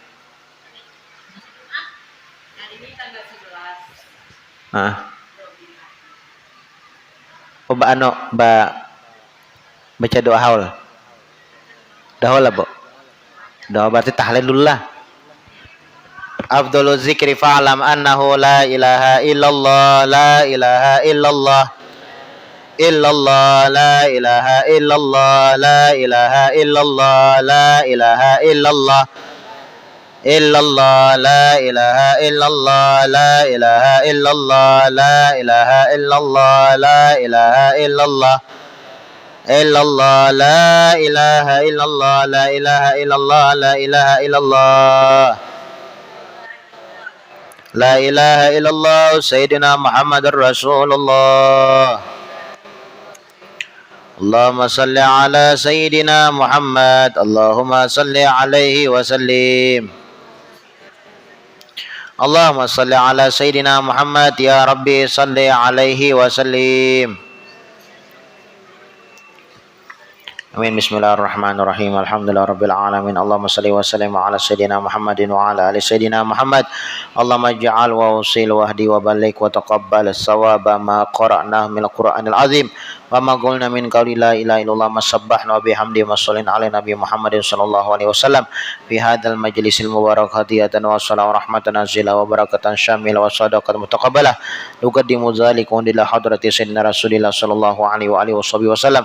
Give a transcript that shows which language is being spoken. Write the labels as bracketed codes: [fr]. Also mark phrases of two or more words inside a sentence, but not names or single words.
[id] Baca doa haul. Doa lah, Bu. Doa berarti tahlil dulu lah. [ar] أفضل الذكر فاعلم أنه لا إله إلا الله لا إله إلا الله إلا الله لا إله إلا الله لا إله إلا الله لا إله إلا الله إلا الله لا إله إلا الله لا إله إلا الله لا إله إلا الله لا إله إلا الله إلا الله لا إله إلا الله لا إله إلا الله لا إله إلا الله لا إله إلا الله سيدنا محمد رسول الله. اللهم صل على سيدنا محمد. اللهم صل عليه وسلم اللهم صل على سيدنا محمد يا رب صل عليه وسلم. Amin. بسم الله الرحمن الرحيم الحمد لله رب العالمين اللهم صل وسلم على سيدنا محمد وعلى آل سيدنا محمد. اللهم اجعل وأوصل وهدي وبالك وتقبل الصواب ما قرأنا من القرآن العظيم وما قلنا من قول لا إله إلا الله ما سبحنا وبحمده وصل على النبي محمد صلى الله عليه وسلم في هذا المجلس المبارك هدية وسلام رحمة نازلة وبركة شاملة وصدقة متقبلة. نقدم ذلك إلى حضرة سيدنا رسول الله صلى الله عليه وعلى آله وسلم.